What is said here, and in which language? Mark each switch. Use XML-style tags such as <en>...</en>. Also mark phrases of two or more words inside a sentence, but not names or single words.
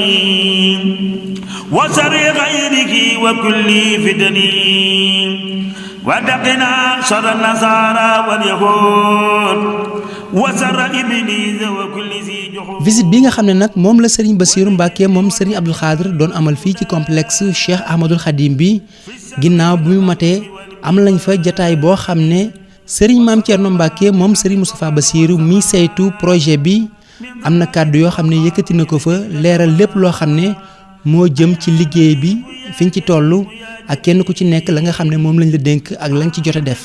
<ar>وشر غيرك وكل فتن ودقنا شر النصارى واليهود وشر إبليس وكل ذي جحود.</ar> <wo>visite bi nga xam ne nag moom la Serigne Bassirou Mbacké moom Serigne Abdoul Khadr doon amal fii ci complexe Cheikh Ahmadoul Khadim bi ginnaaw bu mu matee am lañ fa jataay boo xam ne Serigne Mame Thierno Mbacké moom Serigne Moustapha Bassirou mi saytu projet bi am na kàddu yoo xam ne yëkkati na ko fa leeral lépp loo xam ne moo jëm ci liggéey bi fiñ ci toll ak kenn ku ci nekk la nga xam ne moom lañ la dénk ak lañ ci jot a def.</wo>